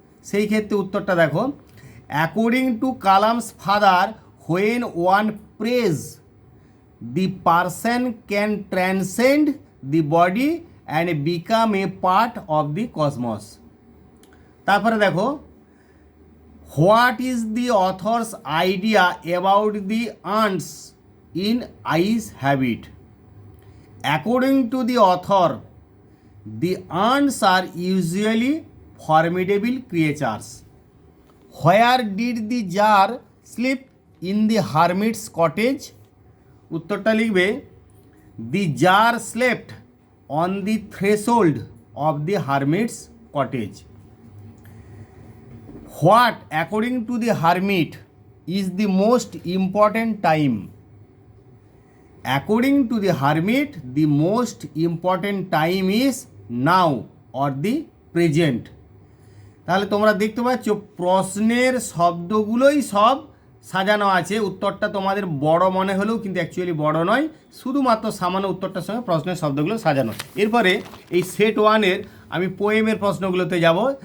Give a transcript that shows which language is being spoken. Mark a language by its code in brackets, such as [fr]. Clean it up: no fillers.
[bn] সেই ক্ষেত্রে উত্তরটা দেখো, [en] According to Kalam's father when one prays the person can transcend the body and become a part of the cosmos. [bn] তারপরে দেখো, [en] What is the author's idea about the ants in its habit. According to the author, the ants are usually formidable creatures. Where did the jar sleep in the hermit's cottage? [bn] উত্তরটা লিখবে, [en] the jar slept on the threshold of the hermit's cottage. What, according to the hermit, is the most important time? According to the hermit, the most important time is now or the present. [bn] তাহলে তোমরা দেখতে পাচ্ছ প্রশ্নের শব্দগুলোই সব সাজানো আছে। উত্তরটা তোমাদের বড় মনে হলেও কিন্তু অ্যাকচুয়ালি বড় নয়, শুধুমাত্র সামান্য উত্তরটার সঙ্গে প্রশ্নের শব্দগুলো সাজানো। এরপরে এই সেট 1-এর আমি পোয়েমের প্রশ্নগুলোতে যাব।